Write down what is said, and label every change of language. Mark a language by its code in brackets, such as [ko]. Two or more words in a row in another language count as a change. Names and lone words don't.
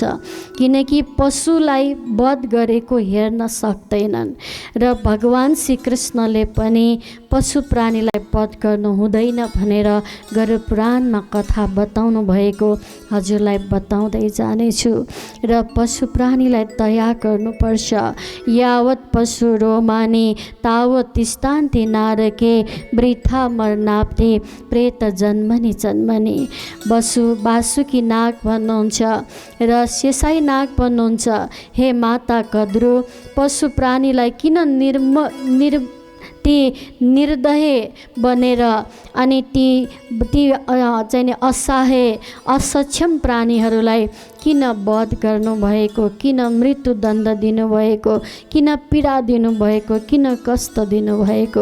[ne] किनकि पशुलाई वध गरेको हेर्न सक्दैनन् र भगवान श्रीकृष्णले पनि पशु प्राणीलाई वध गर्नु हुँदैन भनेर गरुड पुराणमा कथा बताउनु भएको हजुरलाई बताउँदै जानेछु। र पशु प्राणीलाई दया गर्नुपर्छ। [sa] यावत पशु रोमानी तावत तिष्ठान्ति नारके वृथा मरनाप्ति प्रेत जन्मनी जन्मनी। [ne] वासुकी नाग भन्नुहुन्छ र शेषाई नाग भन्नुहुन्छ, हे माता कद्रु, पशु प्राणीलाई किन ती निर्दय बनेर अनि ती चाहिँ असहाय असक्षम प्राणीहरूलाई किन वध गर्नुभएको, किन मृत्युदण्ड दिनुभएको, किन पीडा दिनुभएको, किन कष्ट दिनुभएको।